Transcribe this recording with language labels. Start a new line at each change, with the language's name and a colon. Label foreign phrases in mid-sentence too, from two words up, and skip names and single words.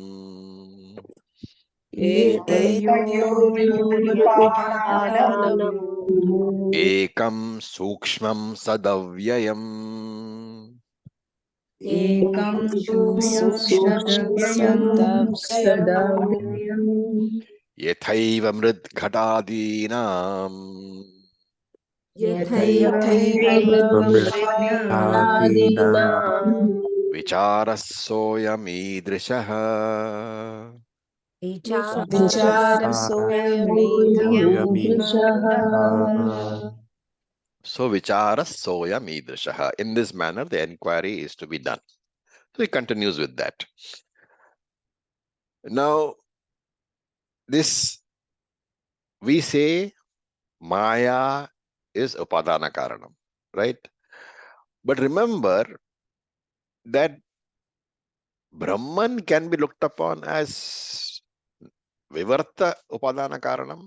Sanskrit: ekam sukshmam sadavyayam yathaiva mridghadadinam vicharassoyamidrishaha. So vicharassoyamidrishaha.
English: In this manner, the inquiry is to be done. So he continues with that. Now, we say Maya is
Sanskrit: Upadana Karanam,
English: right? But remember that Brahman can be looked upon as
Sanskrit: Vivarta Upadana Karanam.